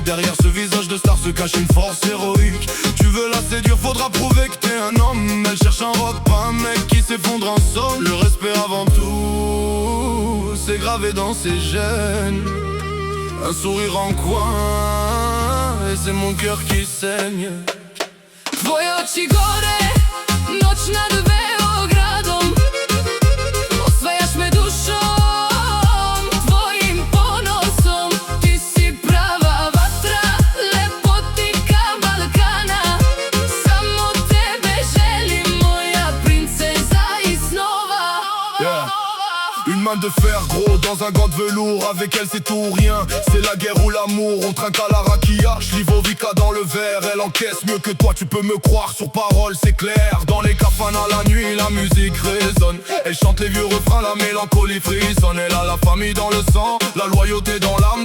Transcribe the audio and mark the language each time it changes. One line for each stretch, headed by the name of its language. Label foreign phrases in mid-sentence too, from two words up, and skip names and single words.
French: Derrière ce visage de star se cache une force héroïque. Tu veux la séduire, faudra prouver que t'es un homme. Elle cherche un rock, pas un mec qui s'effondre en somme. Le respect avant tout, c'est gravé dans ses gènes. Un sourire en coin, et c'est mon cœur qui saigne.
Serbian: Tvoje oči gore, noć nad Beogradom. Osvajaš me dušom, tvojim ponosom. Ti si prava vatra, lepotika Balkana. Samo tebe želim, moja princeza i snova.
French: Une main de fer gros dans un gant de velours. Avec elle c'est tout ou rien, c'est la guerre ou l'amour. On trinque à la raquilla, Livovica dans le verre. Elle encaisse mieux que toi, tu peux me croire. Sur parole c'est clair, dans les cafanas la nuit la musique résonne. Elle chante les vieux refrains, la mélancolie frissonne. Elle a la famille dans le sang, la loyauté dans l'âme.